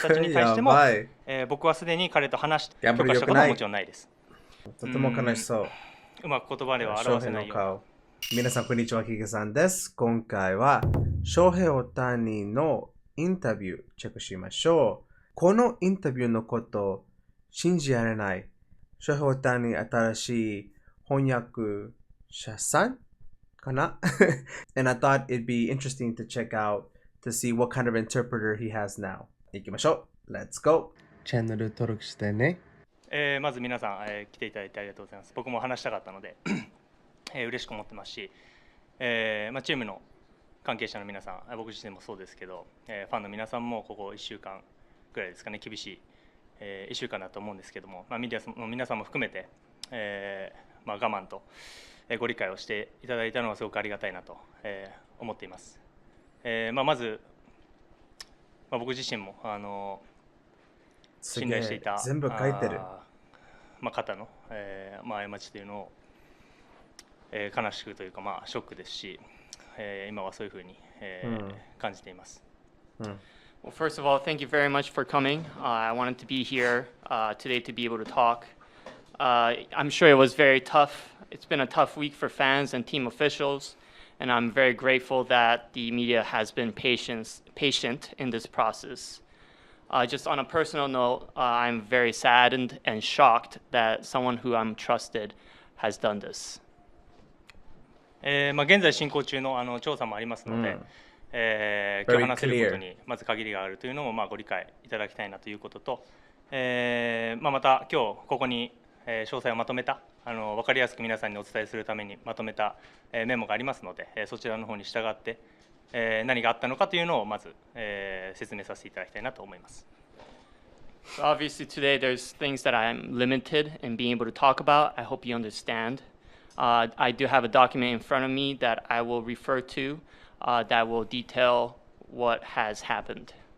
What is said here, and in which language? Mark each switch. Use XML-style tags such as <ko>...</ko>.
<ja>たちに対しても、僕はすでに彼と話して許可したことはもちろんないです。とても悲しそう。うまく言葉では表せないよう。皆さん、こんにちは、ヒゲさんです。今回は、翔平大谷のインタビュー、チェックしましょう。このインタビューのこと、信じられない。翔平大谷、新しい翻訳者さんかな</ja> <en>And I thought it'd be interesting to check out to see what kind of interpreter he has now.</en> <ja>行きましょう。</ja> <en>Let's go!</en> <ja>チャンネル登録してね。まず皆さん、来ていただいてありがとうございます。僕も話したかったので、嬉しく思ってますし、チームの関係者の皆さん、僕自身もそうですけど、ファンの皆さんもここ1週間ぐらいですかね、厳しい、1週間だと思うんですけども、メディアの皆さんも含めて、我慢とご理解をしていただいたのはすごくありがたいなと、思っています。まず、僕自身も信頼していた全部書いてる方の、過ちというのを、悲しくというか、ショックですし、今はそういうふうに、感じています。</ja> <en>Well, first of all, thank you very much for coming. I wanted to be here today to be able to talk. I'm sure it was very tough. It's been a tough week for fans and team officials, and I'm very grateful that the media has been patient in this process. Just on a personal note, I'm very saddened and shocked that someone who I'm trusted has done this.</en> <ja>現在進行中の調査もありますので、今日話せることにまず限りがあるというのもご理解いただきたいなということと、また今日ここに詳細をまとめた分かりやすく皆さんにお伝えするためにまとめたメモがありますので、そちらの方に従って何があったのかというのをまず説明させていただきたいなと思います。</ja> <en>So obviously today there's things that I'm limited in being able to talk about. I hope you understand. I do have a document in front of me that I will refer to that will detail what has happened.</en>